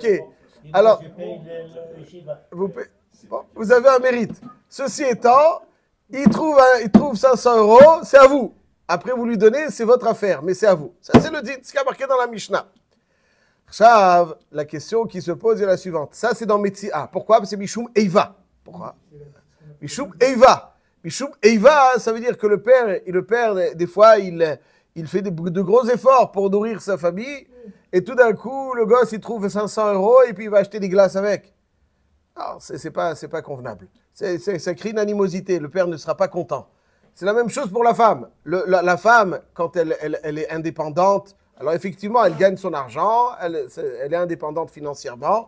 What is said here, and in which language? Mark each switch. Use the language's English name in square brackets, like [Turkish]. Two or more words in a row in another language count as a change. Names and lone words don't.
[French] Alors, vous avez un mérite. Ceci étant, il trouve 500 euros, c'est à vous. Après, vous lui donnez, c'est votre affaire, mais c'est à vous. Ça, c'est ce qui a marqué dans la Mishnah. Chav, la question qui se pose est la suivante. Ça, c'est dans Metziah. Pourquoi? Parce que c'est [Hebrew] משום איבה. [French] Pourquoi? [Hebrew] משום איבה. משום איבה, [French] ça veut dire que le père, des fois, il fait de gros efforts pour nourrir sa famille. Et tout d'un coup, le gosse, il trouve 500 euros et puis il va acheter des glaces avec. Alors, c'est pas convenable. Ça crée une animosité. Le père ne sera pas content. C'est la même chose pour la femme. La femme, quand elle est indépendante, alors effectivement, elle gagne son argent, elle est indépendante financièrement.